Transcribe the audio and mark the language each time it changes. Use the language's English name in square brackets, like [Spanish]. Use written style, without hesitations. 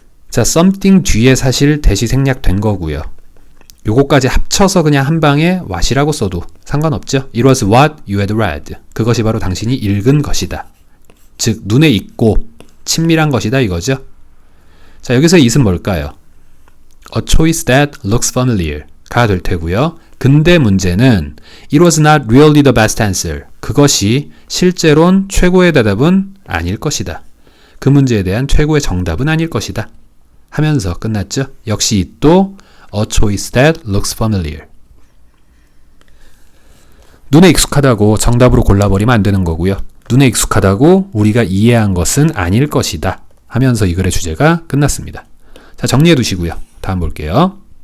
[Korean] 자, something 뒤에 사실 대시 생략된 거고요. 요거까지 합쳐서 그냥 한 방에 what이라고 써도 상관없죠. [English] It was what you had read. [Korean] 그것이 바로 당신이 읽은 것이다. 즉, 눈에 익고 친밀한 것이다 이거죠. 자, 여기서 it은 뭘까요? [English] A choice that looks familiar [Korean] 가 될 테고요. 근데 문제는 [English] It was not really the best answer. [Korean] 그것이 실제론 최고의 대답은 아닐 것이다. 그 문제에 대한 최고의 정답은 아닐 것이다. 하면서 끝났죠. 역시 [English] it도 A choice that looks familiar. [Korean] 눈에 익숙하다고 정답으로 골라버리면 안 되는 거고요. 눈에 익숙하다고 우리가 이해한 것은 아닐 것이다. 하면서 이 글의 주제가 끝났습니다. 자, 정리해 두시고요. 다음 볼게요.